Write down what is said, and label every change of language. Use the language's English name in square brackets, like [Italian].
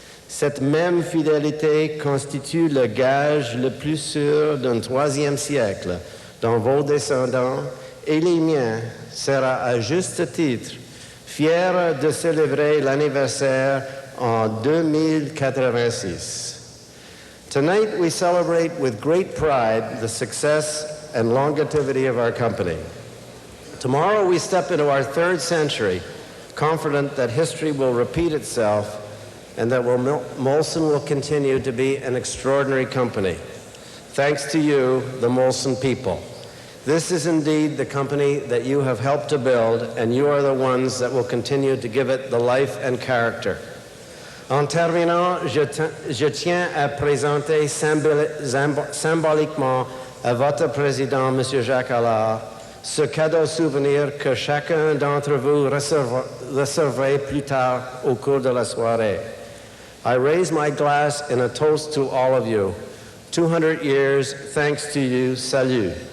[French] Cette même fidélité constitue le gage le plus sûr d'un 3e siècle dont vos descendants et les miens sera à juste titre fiers de célébrer l'anniversaire en 2086. [English] Tonight we celebrate with great pride the success and longevity of our company. Tomorrow we step into our 3rd century, confident that history will repeat itself and that Molson will continue to be an extraordinary company. Thanks to you, the Molson people. This is indeed the company that you have helped to build, and you are the ones that will continue to give it the life and character. [French] En terminant, je tiens à présenter symboliquement à votre président, M. Jacques Allard, ce cadeau souvenir que chacun d'entre vous recevra plus tard au cours de la soirée. [English] I raise my glass in a toast to all of you. 200 years, thanks to you, [French] salut.